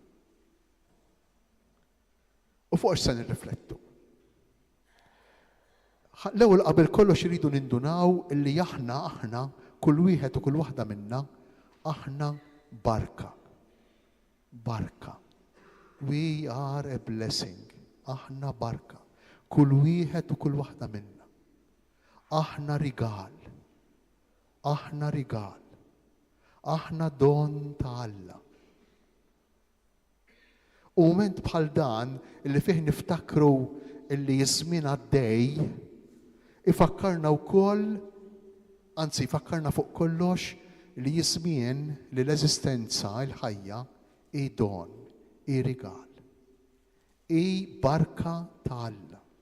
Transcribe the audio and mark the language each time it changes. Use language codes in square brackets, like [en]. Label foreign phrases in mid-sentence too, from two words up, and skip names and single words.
[mt] U fuq se nirriflettu. L-ewwel qabel kollox iridu nindunaw illi aħna kull wieħed u kull waħda minna aħna barka. Barka. [en] We are a blessing. [mt] Aħna barka. Kull wieħed u kull waħda minna. Aħna rigal. Aħna rigal. Aħna don ta' Alla. U mument bħal dan illi fih niftakru illi żmien għaddej, ifakkarna wkoll, anzi fakkarna fuq kollox li żmien li l-eżistenza, il-ħajja, hi don, hi rigal, hi barka ta' Alla.